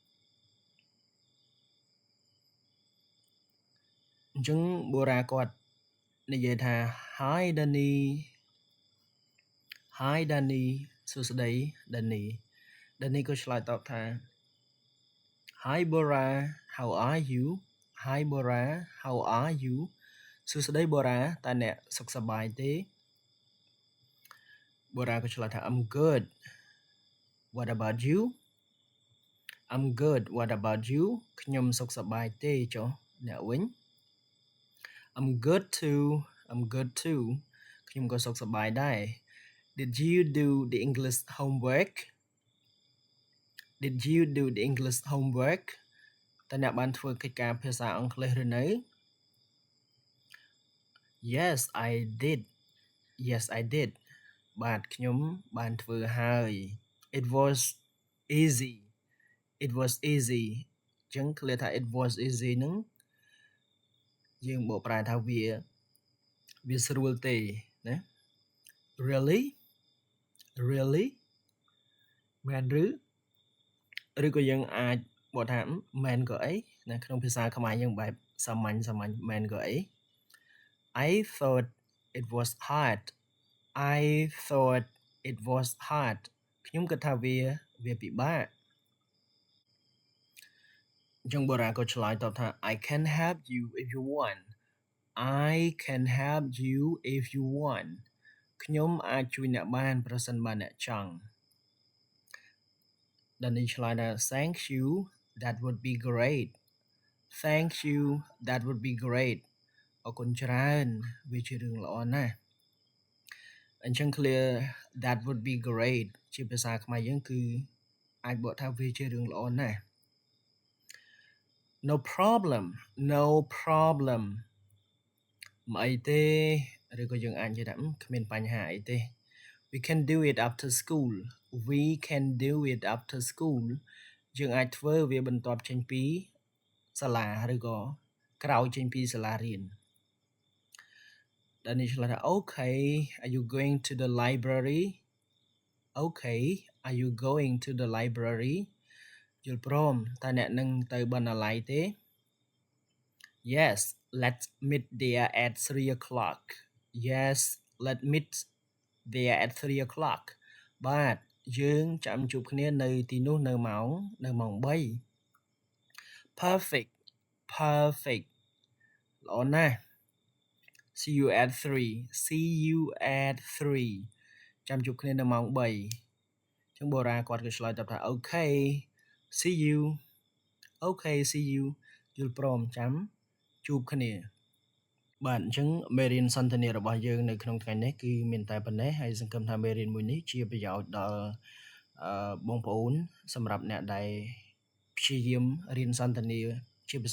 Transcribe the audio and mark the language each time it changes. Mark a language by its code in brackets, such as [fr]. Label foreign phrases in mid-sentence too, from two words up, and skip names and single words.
[km] អញ្ចឹងបូរ៉ាគាត់និយាយថា [en] Hi Danny Hi Danny [km] សួស្តី Danny Danny ក៏ឆ្លើយតបថា [en] Hi Bora how are you Hi Bora how are you [km] សួស្តី Bora តើអ្នកសុខសប្បាយទេ Bora ក៏ឆ្លើយថា [en] I'm good What about you I'm good What about you [km] ខ្ញុំសុខសប្បាយទេចុះអ្នកវិញ [en] I'm good too [km] ខ្ញុំក៏សុខសប្បាយដែរ [en] Did you do the English homework Did you do the English homework [km] តើអ្នកបានធ្វើកិច្ចការភាសាអង់គ្លេសឬនៅ [en] Yes I did [km] បាទខ្ញុំបានធ្វើហើយ [en] It was easy [km] អញ្ចឹងឃ្លាថា [en] it was easy [km] ហ្នឹងយើងបកប្រែថាវាស្រួលទេណា Really មែនឬក៏យើងអាចបកថាមែនក៏អីណាក្នុងភាសាខ្មែរយើងបែបសាមញ្ញមែនក៏អី [en] I thought it was hard [km] ខ្ញុំគិតថាវាពិបាកអញ្ចឹងបូរ៉ាក៏ឆ្លើយតបថា [en] I can help you if you want [km] ខ្ញុំអាចជួយអ្នកបានប្រសិនបើអ្នកចង់Danny ឆ្លើយថា [en] Thank you that would be great [km] អរគុណច្រើនវាជារឿងល្អណាស់អញ្ចឹង [en] clear that would be great [km] ជាភាសាខ្មែរយើងគឺអាចបកថាវាជារឿងល្អណាស់ [en] No problem [km] មិនអីទេឬក៏យើងអាចនិយាយថាគ្មានបញ្ហាអីទេ [en] We can do it after school [km] យើងអាចធ្វើវាបន្ទាប់ចេញពីសាលាឬក៏ក្រោយចេញពីសាលារៀន Danny ឆ្លើយថា [en] Okay are you going to the library [km] យល់ព្រមតើអ្នកនឹងទៅបណ្ណាល័យទេ [en] Yes let's meet there at 3 o'clock [km] បាទយើងចាំជួបគ្នានៅទីនោះនៅម៉ោង3 Perfect ល្អណាស់ [en] See you at 3 [km] ចាំជួបគ្នានៅម៉ោង3អញ្ចឹងបូរ៉ាគាត់ក៏ឆ្លើយតបថា [en] Okay see you [km] យល់ព្រមចាំជួបគ្នាបាទអញ្ចឹងមេរៀនសន្ទនារបស់យើងនៅក្នុងថ្ងៃនេះគឺមានតែប៉ុណ្ណេះហើយសង្ឃឹមថាមេរៀន មួយនេះជាប្រយោជន៍ដល់បងប្អូនសម្រាប់អ្នកដែលព្យាយាមរៀនសន្ទនាជាភាសា